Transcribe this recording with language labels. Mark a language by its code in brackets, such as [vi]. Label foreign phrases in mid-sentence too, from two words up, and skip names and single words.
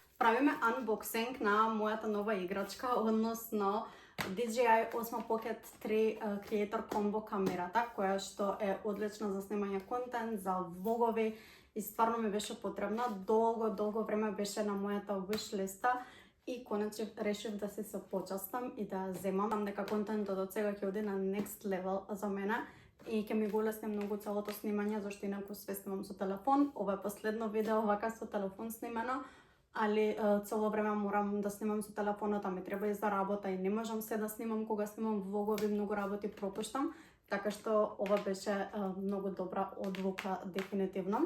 [mk] правиме unboxing на мојата нова играчка, односно DJI Osmo Pocket 3 Creator Combo камерата, која што е одлична за снимање контент, за влогови и стварно ми беше потребна. Долго време беше на мојата wish листа и конечно решив да се почастам и да ја земам. Знам дека контентот од сега ќе оди на [en] next level [mk] за мене и ќе ми го улесни многу целото снимање, зашто инаку све снимам со телефон. Ова е последно видео вака со телефон снимено, али цело време морам да снимам со телефонот, а ми треба и за работа и не можам се да снимам кога снимам влогови, многу работи пропуштам. Така што ова беше многу добра одлука дефинитивно.